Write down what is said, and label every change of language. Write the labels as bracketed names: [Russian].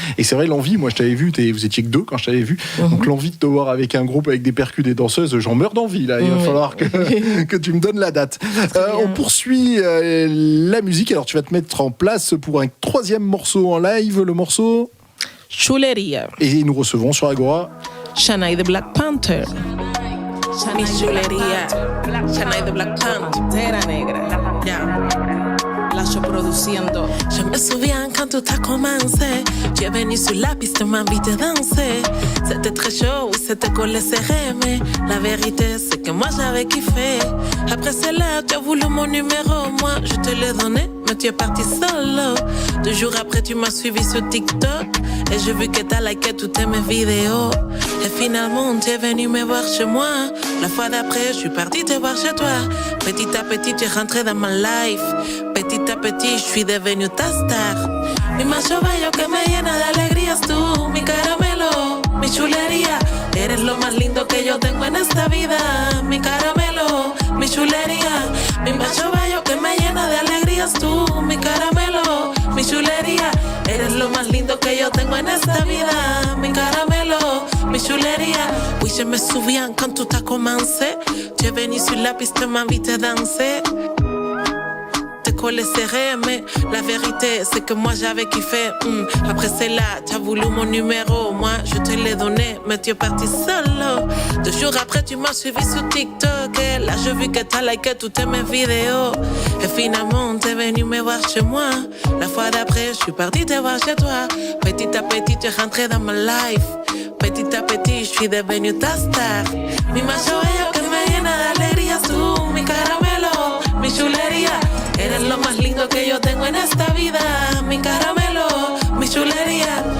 [French] Et c'est vrai, l'envie, moi je t'avais vu, vous étiez que 2 quand je t'avais vu, donc l'envie de te voir avec un groupe avec des percus, des danseuses, j'en meurs d'envie là, il va falloir que tu me donnes la date. On poursuit la musique, alors tu vas te mettre en place pour un 3e morceau en live, le morceau [Spanish] Chuleria. [French] Et nous recevons sur Agora Shanae de Black Panther. [Spanish] Mi chulería, Shanae de Black Pantera negra. La show produciendo. [French] Je me souviens quand tout a commencé. Tu es venu sur la piste, m'invitais à danser. C'était très chaud, c'était collé serré. Mais la vérité, c'est que moi j'avais kiffé. Après cela, tu as voulu mon numéro. Moi, je te l'ai donné, mais tu es parti solo. 2 jours après, tu m'as suivi sur TikTok. Et j'ai vu que t'as liké toutes mes vidéos. Et finalement, tu es venu me voir chez moi. La fois d'après, je suis partie te voir chez toi. Petit à petit, tu es rentré dans ma life. Petit a petit, je suis devenue ta star. [Spanish] Mi macho bello que me llena de alegrías tú. Mi caramelo, mi chulería. Eres lo más lindo que yo tengo en esta vida. Mi caramelo, mi chulería. Mi macho bello que me llena de alegrías tú. Mi caramelo, mi chulería. Eres lo más lindo que yo tengo en esta vida. Mi caramelo, mi chulería. [French] Oui, je me souviens quand tout a commencé. Tu es venu sur la piste, m'invite à danser. collé serré, mais la vérité c'est que moi j'avais kiffé. Après c'est là, t'as voulu mon numéro, moi je te l'ai donné, mais tu es parti solo. 2 jours après tu m'as suivi sur TikTok, et là je vu que t'as liké toutes mes vidéos. Et finalement t'es venu me voir chez moi. La fois d'après je suis parti te voir chez toi. Petit à petit tu es rentré dans ma life. Petit à petit je suis devenu ta star. [Spanish] Mi macho bello que me llena de alegrías, tú, mi caramelo, mi chulería. Eres lo más lindo que yo tengo en esta vida. Mi caramelo, mi chulería.